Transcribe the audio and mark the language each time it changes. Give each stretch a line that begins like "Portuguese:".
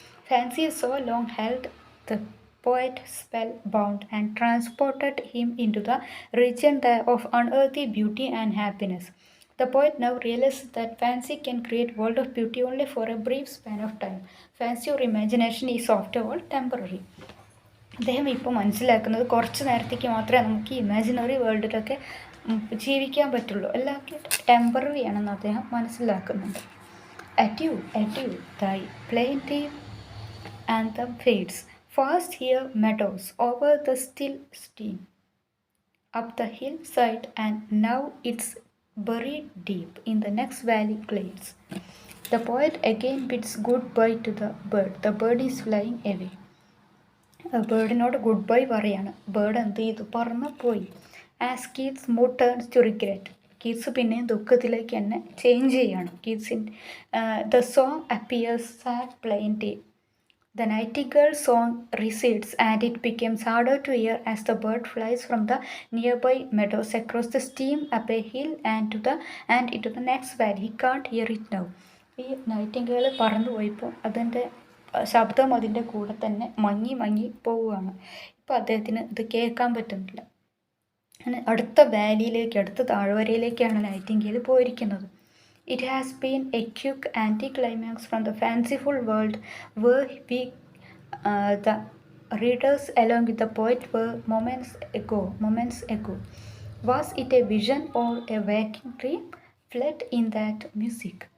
English: Fancy has so long held the poet spellbound and transported him into the region of unearthly beauty and happiness. The poet now realizes that fancy can create world of beauty only for a brief span of time. Fancy or imagination is after all temporary.
Malayalam: അദ്ദേഹം ഇപ്പോൾ മനസ്സിലാക്കുന്നത് കുറച്ച് നേരത്തേക്ക് മാത്രമേ നമുക്ക് ഈ imaginary വേൾഡിലൊക്കെ ജീവിക്കാൻ പറ്റുള്ളൂ, എല്ലാം ടെമ്പററി ആണെന്ന് അദ്ദേഹം മനസ്സിലാക്കുന്നുണ്ട്.
English: Adieu, thy plaintive anthem fades. Fast here meadows over the still stream, up the hillside, and now it's buried deep in the next valley glades. The poet again bids goodbye to the bird. The bird is flying away.
Malayalam: ബേർഡിനോട് good bye പറയാണ്. Bird എന്ത് ചെയ്തു? പറന്ന് പോയി.
English: As Keats mood turns to regret.
Malayalam: Keats പിന്നെ ദുഃഖത്തിലേക്ക് തന്നെ change ചെയ്യാണ്.
English: The song appears sad plaintive. The nightingale song recedes, and it becomes harder to hear as the bird flies from the nearby meadows across the stream, up a hill, and into the next valley. He can't hear it now.
Malayalam: ഈ Nightingale പറന്നു പോയപ്പോൾ അതിൻ്റെ ശബ്ദം അതിൻ്റെ കൂടെ തന്നെ മങ്ങി പോവുകയാണ്. ഇപ്പോൾ അദ്ദേഹത്തിന് ഇത് കേൾക്കാൻ പറ്റുന്നില്ല. അടുത്ത വാലിയിലേക്ക്, അടുത്ത താഴ്വരയിലേക്കാണ് നൈറ്റിംഗേൽ പോയിരിക്കുന്നത്.
English: It has been a quick anticlimax from the fanciful world where we, the readers along with the poet, were moments ago. Was it a vision or a waking dream? Fled in that music.